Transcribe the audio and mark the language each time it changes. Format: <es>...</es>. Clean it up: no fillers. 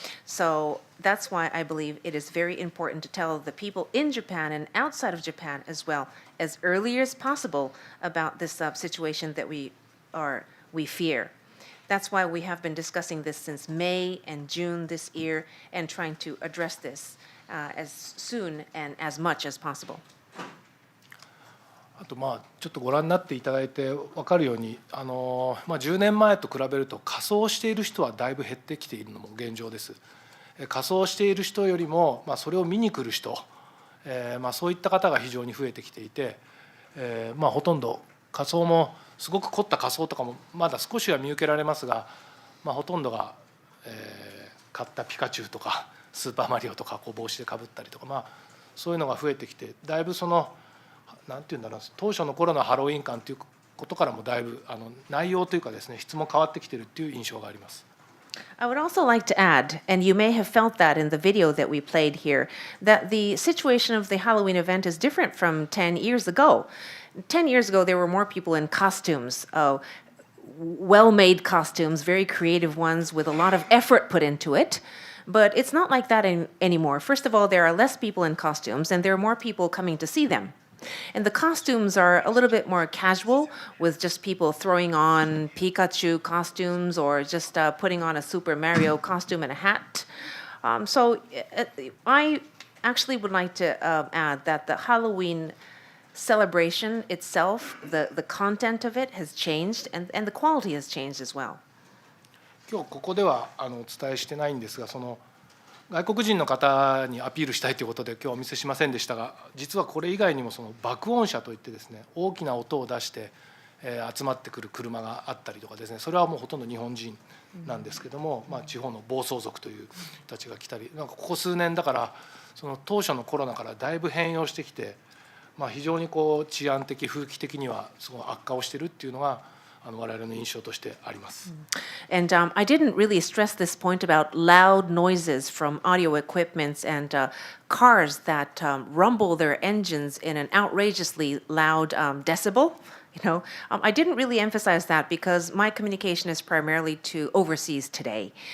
<en>So that's why I believe it is very important to tell the people in Japan and outside of Japan as well, as early as possible, about this situation that we fear. That's why we have been discussing this since May and June this year and trying to address this as soon and as much as possible.</en> <ja>あとちょっとご覧になっていただいて分かるように、10年前と比べると仮装している人はだいぶ減ってきているのも現状です。仮装している人よりも、それを見に来る人、そういった方が非常に増えてきていて、ほとんど仮装もすごく凝った仮装とかもまだ少しは見受けられますが、ほとんどが、買ったピカチュウとかスーパーマリオとか帽子でかぶったりとか、そういうのが増えてきて、だいぶなんていうんだろう、当初の頃のハロウィン感ということからもだいぶ内容というかですね、質も変わってきているという印象があります。</ja> <en>I would also like to add, and you may have felt that in the video that we played here, that the situation of the Halloween event is different from 10 years ago. 10 years ago, there were more people in costumes, well-made costumes, very creative ones with a lot of effort put into it. But it's not like that anymore. First of all, there are less people in costumes, and there are more people coming to see them. And the costumes are a little bit more casual, with just people throwing on Pikachu costumes or just putting on a Super Mario costume and a hat. So I actually would like to add that the Halloween celebration itself, the content of it has changed, and the quality has changed as well.</en> <ja>今日ここではお伝えしてないんですが、外国人の方にアピールしたいということで今日はお見せしませんでしたが、実はこれ以外にも爆音車といってですね、大きな音を出して集まってくる車があったりとかですね、それはもうほとんど日本人なんですけども、地方の暴走族という人たちが来たり、ここ数年だから当初のコロナからだいぶ変容してきて、非常に治安的風紀的にはすごい悪化をしているっていうのが我々の印象としてあります。</ja> <en>And I didn't really stress this point about loud noises from audio equipments and cars that rumble their engines in an outrageously loud decibel. I didn't really emphasize that because my communication is primarily to overseas today.</en>